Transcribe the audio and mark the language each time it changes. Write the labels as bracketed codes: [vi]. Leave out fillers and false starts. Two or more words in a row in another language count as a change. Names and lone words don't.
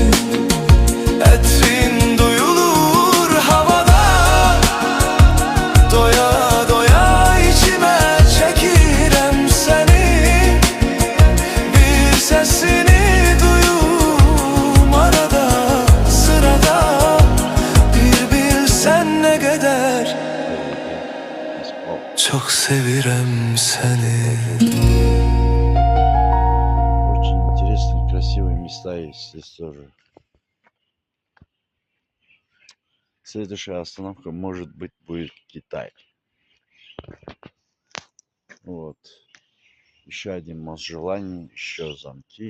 [az] Etrin duyulur havada, doya doya içime çekirem seni. Bir sesini duyum arada sırada. Bir bilsen ne kadar çok sevirem seni. [ru] Очень интересные, красивые места есть здесь тоже. Следующая остановка, может быть, будет Китай. Вот. Еще один мост желаний, еще замки.